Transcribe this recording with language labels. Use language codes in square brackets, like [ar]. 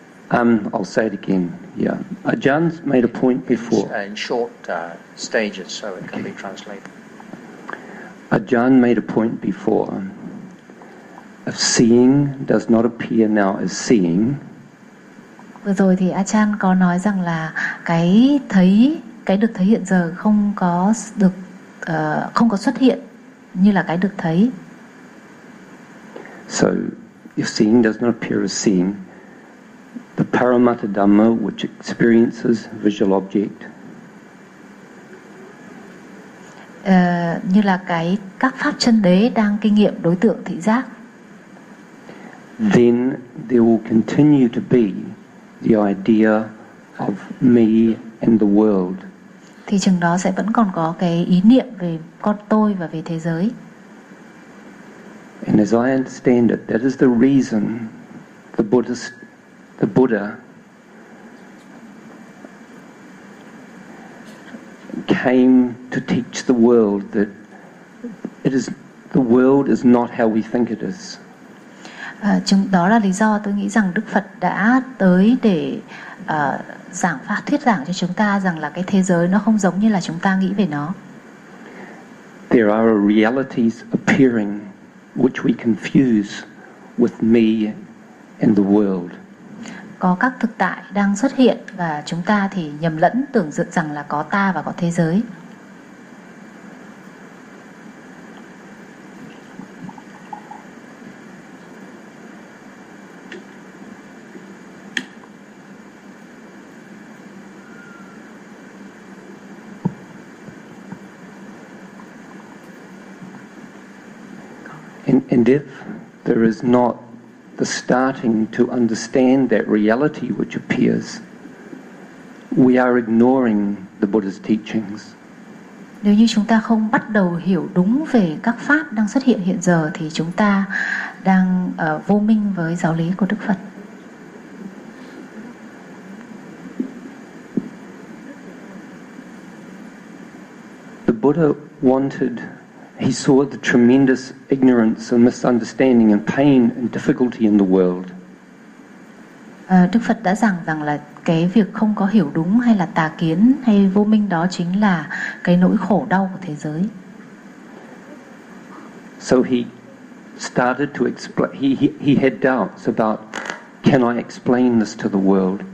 [en] I'll say it again. Yeah, Ajahn's made a point before. In short stages, so it can be translated. Ajahn made a point before of seeing does not appear now as seeing. [vi] Vừa rồi thì Ajahn có nói rằng là cái thấy, cái được thấy hiện giờ không có được không có xuất hiện như là cái được thấy. [en] So, if seeing does not appear as seeing, the Paramatta Dhamma, which experiences visual object. [vi] Như là cái các pháp chân đế đang kinh nghiệm đối tượng thị giác. [en] Then there will continue to be the idea of me and the world. [vi] Thì chừng đó sẽ vẫn còn có cái ý niệm về con tôi và về thế giới. [en] And as I understand it, that is the reason the Buddha came to teach the world that it is the world is not how we think it is. [vi] Đó là lý do tôi nghĩ rằng Đức Phật đã tới để giảng pháp thuyết giảng cho chúng ta rằng là cái thế giới nó không giống như là chúng ta nghĩ về nó. [en] There are realities appearing which we confuse with me and the world. [vi] Có các thực tại đang xuất hiện và chúng ta thì nhầm lẫn tưởng dựng rằng là có ta và có thế giới. [en] And if there is not the starting to understand that reality which appears, we are ignoring the Buddha's teachings. [vi] Nếu như chúng ta không bắt đầu hiểu đúng về các pháp đang xuất hiện hiện giờ thì chúng ta đang vô minh với giáo lý của Đức Phật. [en] The Buddha wanted, he saw the tremendous ignorance and misunderstanding and pain and difficulty in the world. [vi] Đức Phật đã giảng rằng là cái việc không có hiểu đúng hay là tà kiến hay vô minh đó chính là cái nỗi khổ đau của thế giới. [en] So he started to explain, he had doubts about, can I explain this to the world?